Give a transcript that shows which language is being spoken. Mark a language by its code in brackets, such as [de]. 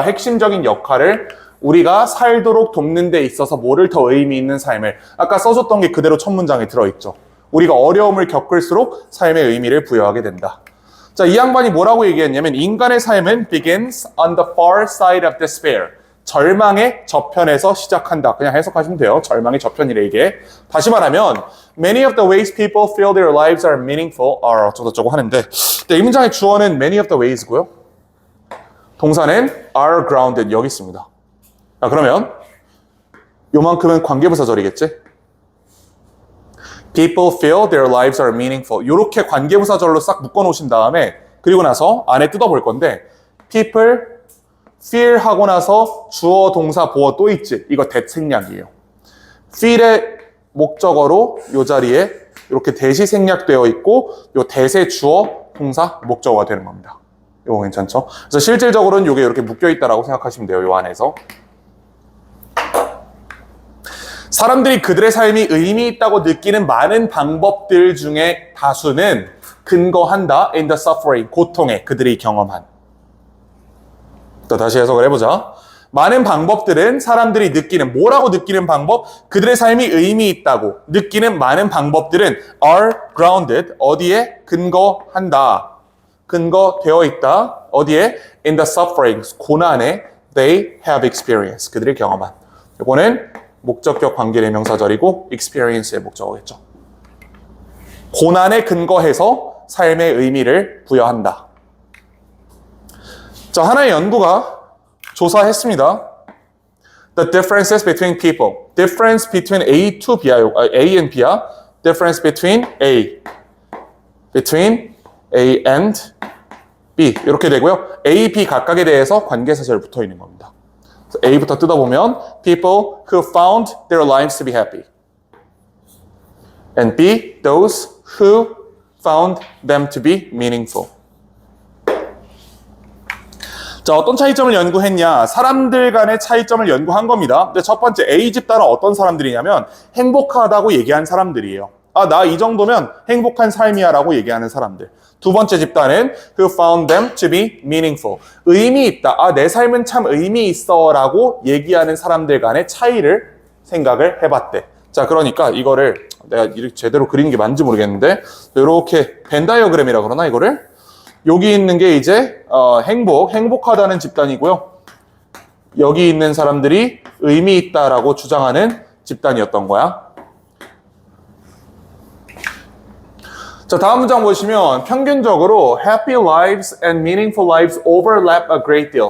[ko] 핵심적인 역할을 우리가 살도록 돕는 데 있어서 뭐를 더 의미 있는 삶을, 아까 써줬던 게 그대로 첫 문장에 들어있죠. 우리가 어려움을 겪을수록 삶의 의미를 부여하게 된다. 자, 이 양반이 뭐라고 얘기했냐면 인간의 삶은 [en] begins on the far side of despair. [ko] 절망의 저편에서 시작한다. 그냥 해석하시면 돼요. 절망의 저편이래 이게. 다시 말하면 [en] many of the ways people feel their lives are meaningful are [ko] 어쩌고저쩌고 하는데 이 문장의 주어는 [en] many of the ways고요. [ko] 동사는 [en] are grounded [ko] 여기 있습니다. 자, 그러면 요만큼은 관계부사절이겠지? [en] People feel their lives are meaningful. [ko] 이렇게 관계부사절로 싹 묶어놓으신 다음에 그리고 나서 안에 뜯어볼 건데 [en] people feel [ko] 하고 나서 주어, 동사, 보어 또 있지. 이거 대생략이에요. feel의 목적어로 이 자리에 이렇게 대시 생략되어 있고 이 대세 주어, 동사, 목적어가 되는 겁니다. 이거 괜찮죠? 그래서 실질적으로는 이게 이렇게 묶여있다라고 생각하시면 돼요. 이 안에서. 사람들이 그들의 삶이 의미 있다고 느끼는 많은 방법들 중에 다수는 근거한다. [en] in the suffering, [ko] 고통에 그들이 경험한. 또 다시 해석을 해보자. 많은 방법들은 사람들이 느끼는, 뭐라고 느끼는 방법? 그들의 삶이 의미 있다고 느끼는 많은 방법들은 [en] are grounded, [ko] 어디에? 근거한다. 근거되어 있다. 어디에? [en] in the sufferings, [ko] 고난에 [en] they have experienced, [ko] 그들이 경험한. 이거는 목적격 관계대명사절이고 experience의 목적어겠죠. 고난에 근거해서 삶의 의미를 부여한다. 자, 하나의 연구가 조사했습니다. [en] The differences between people. Difference between A to B야. A and B야. Difference between A. Between A and B. [ko] 이렇게 되고요. A, B 각각에 대해서 관계사절 붙어 있는 겁니다. A부터 뜯어보면 [en] people who found their lives to be happy. And B, those who found them to be meaningful. [ko] 자, 어떤 차이점을 연구했냐? 사람들 간의 차이점을 연구한 겁니다. 근데 첫 번째 A 집단은 어떤 사람들이냐면 행복하다고 얘기한 사람들이에요. 아, 나 이 정도면 행복한 삶이야 라고 얘기하는 사람들. 두 번째 집단은 [en] who found them to be meaningful. [ko] 의미 있다. 아, 내 삶은 참 의미 있어 라고 얘기하는 사람들 간의 차이를 생각을 해봤대. 자, 그러니까 이거를 내가 이렇게 제대로 그리는 게 맞는지 모르겠는데 이렇게 벤 다이어그램이라 그러나 이거를? 여기 있는 게 이제 행복하다는 집단이고요. 여기 있는 사람들이 의미 있다라고 주장하는 집단이었던 거야. 자, 다음 문장 보시면 평균적으로 [en] happy lives and meaningful lives overlap a great deal.